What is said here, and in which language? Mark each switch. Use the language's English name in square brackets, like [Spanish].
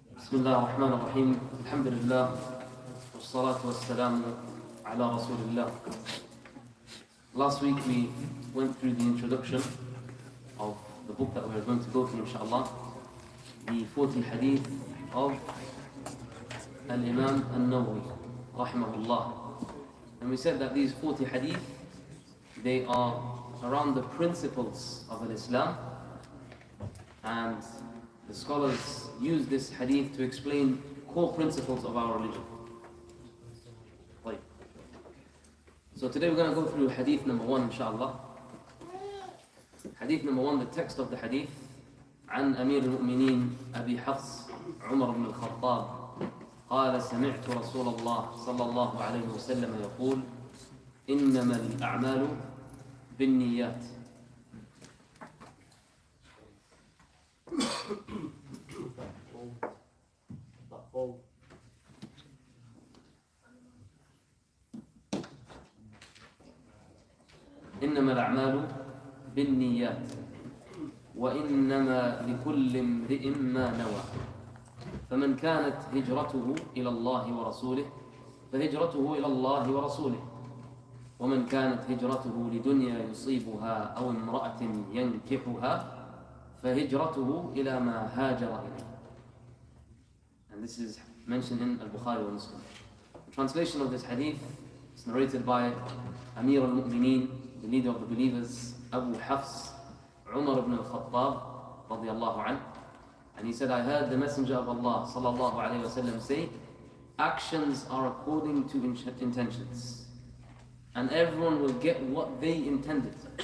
[Arabic] بسم الله الرحمن الرحيم الحمد لله والصلاة والسلام على رسول الله. [English] Last week we went through the introduction of the book that we are going to go through inshallah, the 40 hadith of Imam An-Nawawi rahimahullah. And we said that these 40 hadith, they are around the principles of Islam, and the scholars use this hadith to explain core principles of our religion. Right. So today we're going to go through hadith number 1 inshallah. Hadith number 1, the text of the hadith: [Arabic] عن أمير المؤمنين أبي حفص عمر بن الخطاب قال سمعت رسول الله صلى الله عليه وسلم يقول إنما الأعمال بالنيات. إنما الأعمال بالنيات وإنما لكل امرئ ما نوى فمن كانت هجرته إلى الله ورسوله فهجرته إلى الله ورسوله ومن كانت هجرته لدنيا يصيبها أو امرأة ينكحها فهجرته إلى ما هاجر إليه. [English] And this is mentioned in Al-Bukhari wa Muslim. The translation of this hadith is narrated by Amir al-Mu'mineen, the leader of the believers, Abu Hafs Umar ibn al-Khattab radiyallahu anhu. And he said, I heard the Messenger of Allah sallallahu alayhi wa sallam say, actions are according to intentions, and everyone will get what they intended.